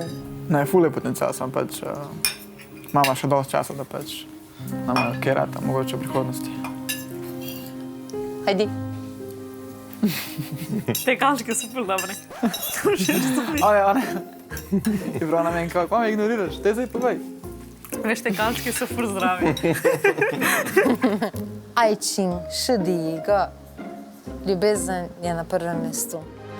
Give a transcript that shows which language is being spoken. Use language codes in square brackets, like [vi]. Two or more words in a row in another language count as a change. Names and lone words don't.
[sl] Ne, ful je potencial, sem pač, imamo še dosti časa, da pač nama kaj rata, mogoče v prihodnosti. Hajdi. Te kalčke so ful dobre. One. Ti prav na meni, kako me ignoriraš, te zdaj povej. Veš, te kalčke so ful zdravi. [zh] 爱情是第一个， [sl] ljubezen je na prvem mestu.